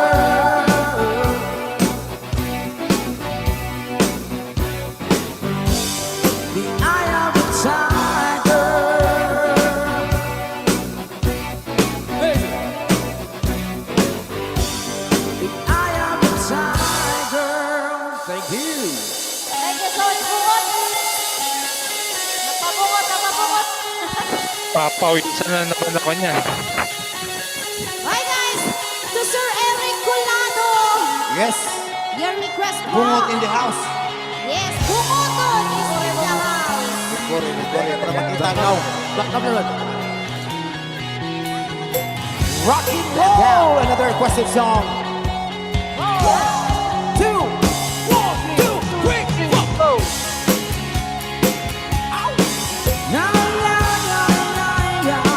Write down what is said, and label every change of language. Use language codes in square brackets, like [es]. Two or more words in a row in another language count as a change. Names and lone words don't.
[en] The eye of the tiger. The eye of the tiger. Thank you. Thank you so much, [tl] bungot. Napabungot, napabungot. Papawisan na naman ako niyan. [en] Hi guys, to Sir Eric Colado. Yes, Your request po. bungot in the house. Yes, bungoton is in the house. Glory, [tl] para makita [en] now. Back up [tl] naman. [en] Rock and roll, another requested song. 2, 1, 2, 3, 4. Na, na, na, na, na.